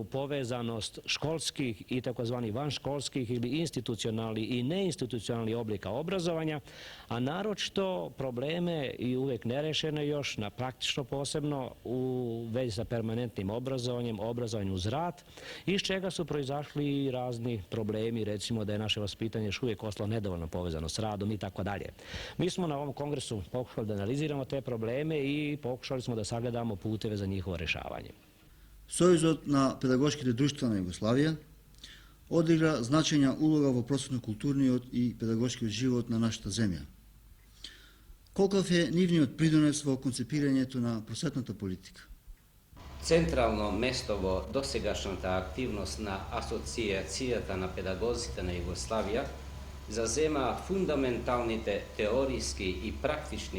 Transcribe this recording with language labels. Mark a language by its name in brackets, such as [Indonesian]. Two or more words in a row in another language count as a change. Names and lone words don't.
[Serbian] povezanost školskih i takozvani vanškolskih ili institucionalni i neinstitucionalni oblika obrazovanja, a naročito probleme i uvijek nerešene još, na praktično posebno u vezi sa permanentnim obrazovanjem, obrazovanjem uz rad, iz čega su proizašli i razni problemi, recimo da je naše vaspitanje još uvijek ostalo nedovoljno povezano s radom i tako dalje. Mi smo na ovom kongresu pokušali da analiziramo te probleme i pokušali smo da sagledamo puteve za njihovo rešavanje. [Macedonian] Сојузот на педагошките друштва на Југославија одигра значајна улога во просветно-културниот и педагошкиот живот на нашата земја. Колков е нивниот придонес во концепирањето на просветната политика? Централно место во досегашната активност на Асоцијацијата на педагозите на Југославија зазема фундаменталните теориски и практични